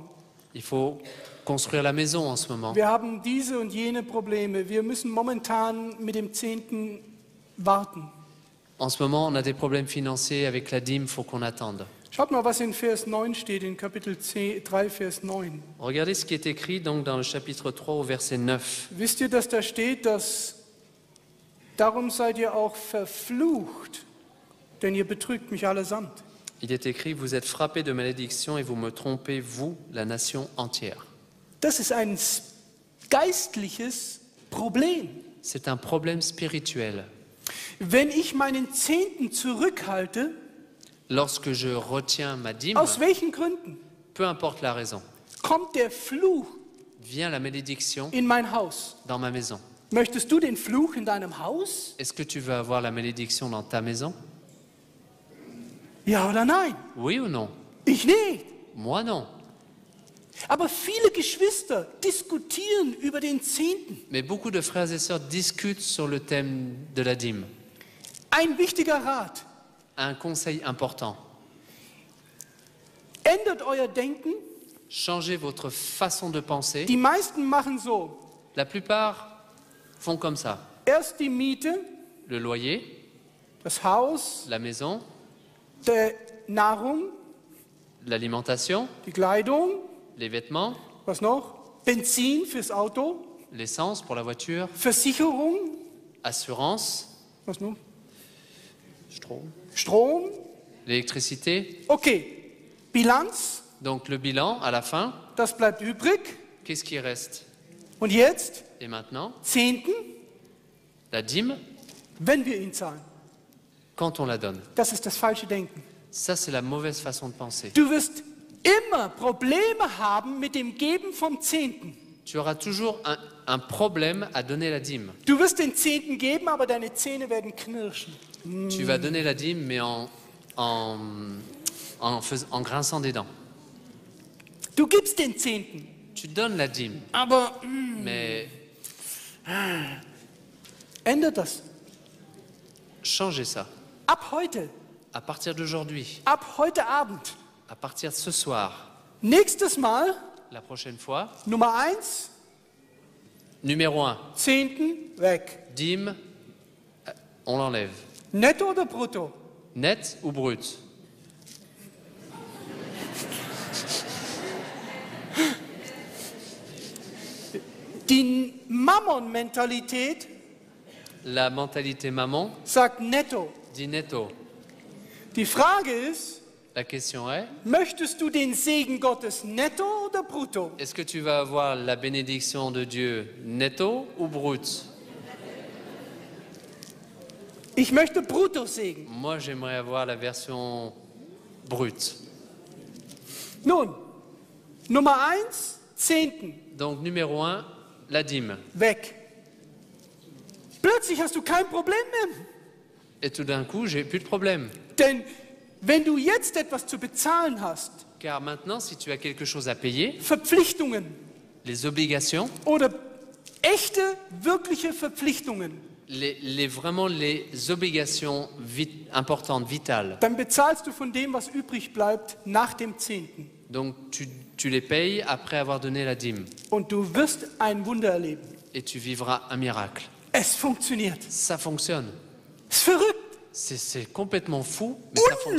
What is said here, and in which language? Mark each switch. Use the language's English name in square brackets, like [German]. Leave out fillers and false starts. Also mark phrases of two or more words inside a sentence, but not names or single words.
[French] Il faut construire la maison en ce moment. [German] Wir haben diese und jene Probleme. Wir müssen momentan mit dem Zehnten warten. [French] En ce moment, on a des problèmes financiers avec la dîme, il faut qu'on attende. [German] Schaut mal, was in Vers 9 steht, in Kapitel 3, Vers 9. [French] Regardez ce qui est écrit donc dans le chapitre 3 au verset 9. [German] Wisst ihr, dass da steht, dass darum seid ihr auch verflucht, denn ihr betrügt mich allesamt. [French] Il est écrit « Vous êtes frappés de malédiction et vous me trompez, vous, la nation entière. [German] Das ist ein geistliches Problem. » [French] C'est un problème spirituel. [German] Wenn ich meinen Zehnten zurückhalte, [French] Lorsque je retiens ma dîme, [German] aus welchen Gründen, [French] peu importe la raison, [German] kommt der Fluch [French] vient la malédiction [German] in mein Haus. [French] dans ma maison. [German] Möchtest du den Fluch in deinem Haus? [French] Est-ce que tu veux avoir la malédiction dans ta maison? [German] Ja oder nein? [French] Oui ou non? [German] Ich nicht. [French] Moi non. [German] Aber viele Geschwister diskutieren über den Zehnten. [French] Mais beaucoup de frères et sœurs discutent sur le thème de la dîme. [German] Ein wichtiger Rat. [French] Un conseil important. [German] Ändert euer Denken. [French] Changez votre façon de penser. [German] Die meisten machen so. [French] La plupart font comme ça. [German] Erst die Miete, [French] Le loyer, [German] das Haus, [French] la maison, [German] die Nahrung, [French] l'alimentation, [German] die Kleidung, [French] les vêtements, [German] was noch? Benzin fürs Auto, [French] l'essence pour la voiture, [German] Versicherung, [French] assurance, [German] was noch? Strom, Strom. [French] l'électricité. [German] Okay, Bilanz, [French] Donc le bilan, à la fin, [German] das bleibt übrig. [French] qu'est-ce qui reste? [German] Und jetzt, [French] Et maintenant, [German] Zehnten, [French] la dîme, [German] wenn wir ihn zahlen. [French] quand on la donne. [German] Das ist das falsche Denken. [French] Ça, c'est la mauvaise façon de penser. [German] Du wirst immer Probleme haben mit dem Geben vom Zehnten. [French] Tu auras toujours un problème à donner la dîme. [German] Du wirst den Zehnten geben, aber deine Zähne werden knirschen. [French] Tu vas donner la dîme, mais en grinçant des dents. [German] Du gibst den Zehnten, [French] Tu donnes la dîme, [German] aber [French] mais [German] ändert das. [French] changez ça. [German] Ab heute, [French] À partir d'aujourd'hui, [German] ab heute Abend. [French] à partir de ce soir, [German] Nächstes Mal, [French] la prochaine fois, [German] Nummer 1, [French] numéro 1, [German] Zehnten weg. [French] dîme, on l'enlève. [German] Netto oder brutto? [French] Net ou brut? [German] Die Mammon-Mentalität [French] La mentalité maman [German] sagt netto. [French] dit netto. [German] Die Frage ist, [French] La question est, [German] möchtest du den Segen Gottes netto oder brutto? [French] est-ce que tu vas avoir la bénédiction de Dieu netto ou brut? [German] Ich möchte brutto Segen. [French] Moi, j'aimerais avoir la version brute. [German] Nun, Nummer 1, Zehnten, [French] Donc, numéro 1, la dîme. [German] weg. Plötzlich hast du kein Problem mehr. [French] Et tout d'un coup, j'ai plus de problème. [German] Denn wenn du jetzt etwas zu bezahlen hast, [French] Car maintenant, si tu as quelque chose à payer, [German] Verpflichtungen [French] les obligations, [German] oder echte, wirkliche Verpflichtungen, [French] vraiment les obligations importantes, vitales. [German] dann bezahlst du von dem, was übrig bleibt, nach dem Zehnten. [French] Donc, tu les payes après avoir donné la dîme. [German] Und du wirst ein Wunder erleben. [French] Et tu vivras un miracle. [German] Es funktioniert. [French] Ça fonctionne. [German] Es ist verrückt, [French] C'est complètement fou, mais ça fonctionne.